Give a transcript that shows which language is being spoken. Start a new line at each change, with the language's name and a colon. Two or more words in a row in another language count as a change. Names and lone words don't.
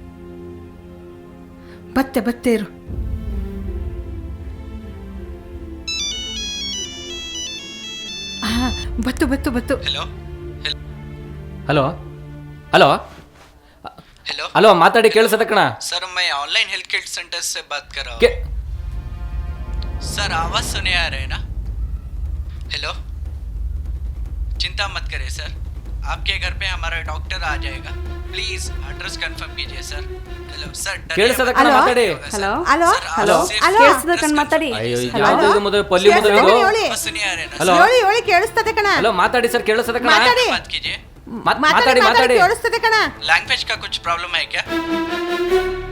Kannada: ಬತ್ತೆ ಇರು. ಹಾಂ ಬತ್ತು. ಹಲೋ ಹಲೋ ಹಲೋ हेलो ಹಲೋ ಮಾತಾಡಿ ಕೇಳಿಸದ ಕಣ.
Hindi: सर मैं
English: online health care center
Hindi: से बात कर रहा हूँ. के- सर आवाज़ सुने आ रहे हैं ना? हेलो चिंता मत करिए सर, आपके घर पे हमारा डॉक्टर आ जाएगा.
English: please address confirm
Hindi: कीजिए सर. हेलो सर
Kannada: ಕೇಳಿಸದ ಕಣ ಮಾತಾಡಿ. ಹಲೋ ಹಲೋ ಹಲೋ ಹಲೋ ಕೇಳಿಸ್ದ ಕಣ್ ಮಾತಾಡಿ. ಅಯ್ಯೋ ಯಾವ್ದು ಇದು ಮದುವೆ ಪಲ್ಲಿ ಮದುವೆ ಇದು?
Hindi: सुनिए आ रहे हैं ना? ಹಲೋ
Kannada: ಹೇಳಿ ಕೇಳಿಸ್ತದೆ ಕಣ. ಹಲೋ ಮಾತಾಡಿ ಸರ್ ಕೇಳಿಸದ ಕಣ. ಮಾತಾಡಿ.
Hindi: बात कीजिए.
Kannada: ಮಾತಾಡಿ ಕೇಳಿಸ್ತದೆ ಕಣ.
Hindi: लैंग्वेज का कुछ प्रॉब्लम है क्या?